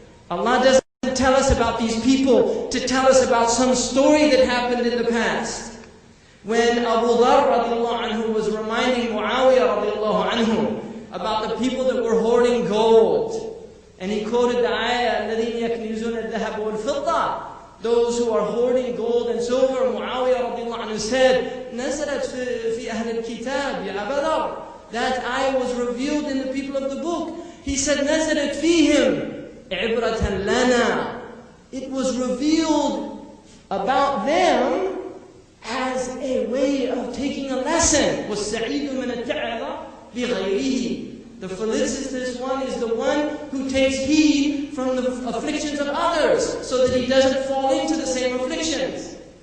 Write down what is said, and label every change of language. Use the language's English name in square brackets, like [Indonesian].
[English] Allah doesn't tell us about these people to tell us about some story that happened in the past. When Abu Dharr radiallahu anhu was reminding Muawiyah radiallahu anhu about the people that were hoarding gold, and he quoted the ayah, [Arabic] الَّذِينَ يَكْنِزُونَ الذَّهَبَ وَالْفِضَّةَ, [English] those who are hoarding gold and silver. Muawiyah radiallahu anhu said, [Arabic] نَزَلَتْ فِي أَهْلِ الْكِتَابِ يَا أَبَا ذَرٍ. [English] That ayah was revealed in the people of the book. He said, [Arabic] نَزَلَتْ فِيهِمْ عِبْرَةً لَنَا. [English] It was revealed about them as a way of taking a lesson. [Arabic] وَالسَّعِيدُ مِنَ التَّعِظَ بِغَيْرِهِ. [English] The felicitous one is the one who takes heed from the afflictions of others so that he doesn't fall into the same afflictions.